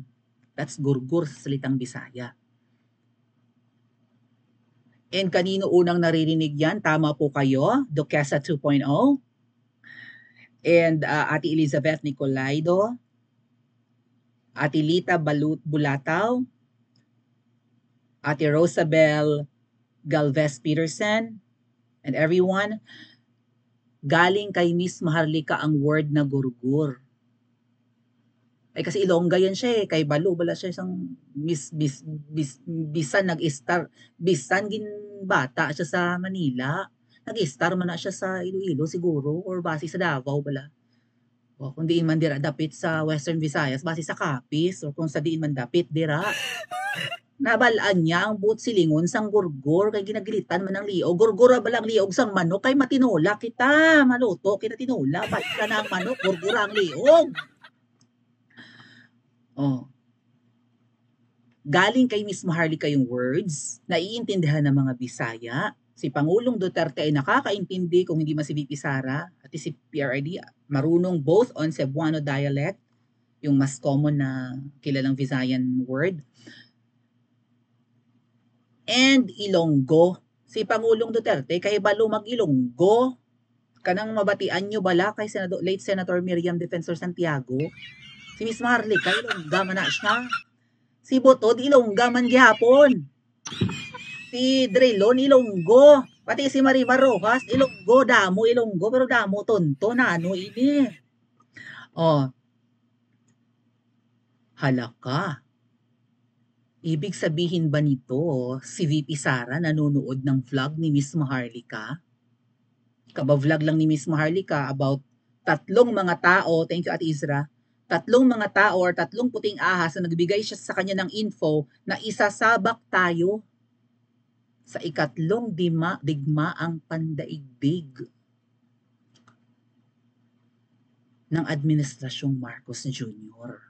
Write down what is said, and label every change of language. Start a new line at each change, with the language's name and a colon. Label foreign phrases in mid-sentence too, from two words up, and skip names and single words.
Filipino: That's gurgur sa salitang Bisaya. And kanino unang naririnig yan? Tama po kayo, Duquesa 2.0.
English: And Ate Elizabeth Nicolaido, Ate Lita Bulataw, Ate Rosabel Galvez Peterson, and everyone,
Filipino: galing kay Miss Maharlika ang word na gurgur. Ay kasi Ilongga yan siya eh,
Hiligaynon: kay Balu, wala siya isang bisan nag-star, bisan gin bata siya sa Manila, nag-star man na siya sa Iloilo siguro, or base sa Davao bala. O kung diin man dira dapit sa Western Visayas, base sa Capiz, or kung sa diin man dapit dira. Nabalaan niya ang buot silingon sang gurgur, kay ginagilitan man ng liog. Gurgura ba lang liog sang manok, kay matinula kita, maluto kita tinula, balik ka na ang manok, gurgura ang liog.
Filipino: Oh. Galing kay Miss Maharlika yung words, naiintindihan ng mga Bisaya. Si Pangulong Duterte ay nakakaintindi kung hindi man si VP Sara at si PRRD marunong
English: both on Cebuano dialect,
Filipino: yung mas common na kilalang Visayan word, and Ilonggo.
Hiligaynon: Si Pangulong Duterte kay balo mag-Ilonggo. Kanang mabatian nyo bala kay late Senator Miriam Defensor Santiago. Si Miss Maharlika, Ilongga man na siya. Si Botod, Ilongga man gihapon. Si Drilon, Ilonggo. Pati si Marimar Rojas, Ilonggo, damo, Ilonggo. Pero damo, tonto na ano ini. Oh. Halaka.
Filipino: Ibig sabihin ba nito, si VP Sara nanonood ng vlog ni Miss Maharlika? Kaba-vlog lang ni Miss Maharlika about tatlong mga tao,
English: thank you Ate Isra,
Filipino: tatlong mga tao or tatlong puting ahas na nagbigay siya sa kanya ng info na isasabak tayo sa ikatlong digmaang pandaigdig ng Administrasyong Marcos Jr.